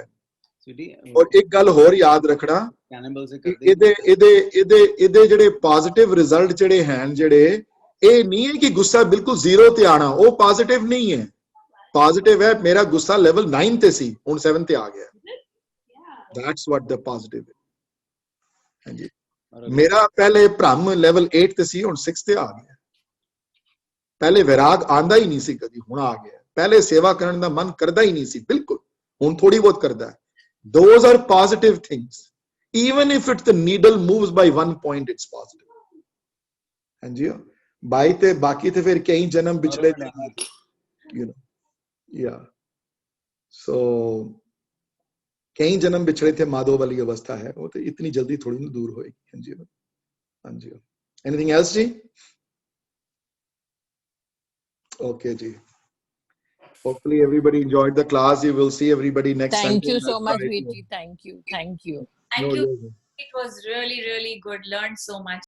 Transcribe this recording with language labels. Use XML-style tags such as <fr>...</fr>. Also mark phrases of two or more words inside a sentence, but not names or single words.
<pa>ਔਰ ਇੱਕ ਗੱਲ ਹੋਰ ਯਾਦ ਰੱਖਣਾ, ਇਹਦੇ ਜਿਹੜੇ ਪੋਜ਼ਿਟਿਵ ਰਿਜ਼ਲਟ ਜਿਹੜੇ ਹਨ ਜਿਹੜੇ ਇਹ ਨਹੀਂ ਹੈ ਕਿ ਗੁੱਸਾ ਬਿਲਕੁਲ ਜ਼ੀਰੋ ਤੇ ਆਣਾ, ਉਹ ਪੋਜ਼ਿਟਿਵ ਨਹੀਂ ਹੈ। ਪੋਜ਼ਿਟਿਵ ਹੈ ਮੇਰਾ ਗੁੱਸਾ ਲੈਵਲ 9 ਤੇ ਸੀ ਹੁਣ 7 ਤੇ ਆ ਗਿਆ,</pa> <en>that's what the positive ਹੈ।</en> <pa>ਹਾਂਜੀ, ਮੇਰਾ ਪਹਿਲੇ ਭ੍ਰਮ ਲੈਵਲ 8 ਤੇ ਸੀ ਹੁਣ 6 ਤੇ ਆ ਗਿਆ। ਪਹਿਲੇ ਵਿਰਾਗ ਆਂਦਾ ਹੀ ਨਹੀਂ ਸੀ ਕਦੀ, ਹੁਣ ਆ ਗਿਆ। ਪਹਿਲੇ ਸੇਵਾ ਕਰਨ ਦਾ ਮਨ ਕਰਦਾ ਹੀ ਨਹੀਂ ਸੀ ਬਿਲਕੁਲ, ਹੁਣ ਥੋੜੀ ਬਹੁਤ ਕਰਦਾ ਹੈ।</pa> <en>Those are positive things. Even if it's the needle moves by 1 point, it's positive.</en> <pa>ਹਾਂਜੀ, ਬਾਈ ਤੇ ਬਾਕੀ ਤੇ ਫਿਰ ਕਈ ਜਨਮ ਵਿਛੜੇ</pa> <en>you know, yeah.</en> <pa>So ਕਈ ਜਨਮ ਵਿਛੜੇ ਥੇ ਮਾਧੋ ਵਾਲੀ ਅਵਸਥਾ ਹੈ, ਉਹ ਤੇ ਇਤਨੀ ਜਲਦੀ ਥੋੜੀ ਨਾ ਦੂਰ ਹੋਏਗੀ। ਹਾਂਜੀ ਹਾਂਜੀ,</pa> <en>anything else ਜੀ? Okay ji, hopefully everybody enjoyed the class. You will see everybody next Sunday. Thank you so much, Veerji. Thank you. No, It was really good. Learned so much.</en>